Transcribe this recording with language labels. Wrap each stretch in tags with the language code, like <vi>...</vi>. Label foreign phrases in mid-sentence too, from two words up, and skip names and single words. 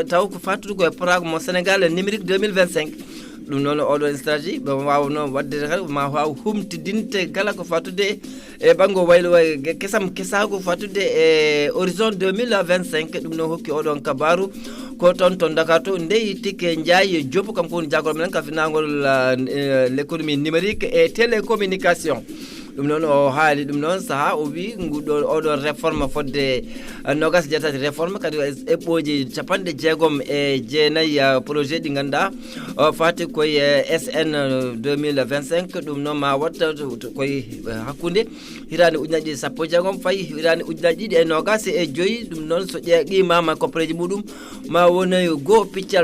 <ff>taw ko fattude koye programme mo Sénégal numérique 2025 ɗum noon oɗon stratégie ɓe wawno wadde kadi ma waw humtidinte kala ko fattude e ɓanggo waylo way kesago fattude e horizon 2025 ɗum noon hokki oɗon kabaru ko toon to Dakar to ndeyi Tické Ndiaye Diop kanko woni jagol men ka finagol</ff> <fr>l'économie numérique et télécommunication</fr> <ff>ɗum noon o haali ɗum noon saaha o wi nguɗo oɗon réforme fodde nogas jeetati réforme kadi eɓɓoji capanɗe jeegom e jeenayyi projet ɗi ganduɗa fati koye SN 2025 ɗum noon ma watta koye hakkude hirande ujunaji sappo e jeegom fayi hirande ujunaji ɗiɗi e nogas e joyyi ɗum noon so qimama koppareji muɗum ma woni go piccal</ff>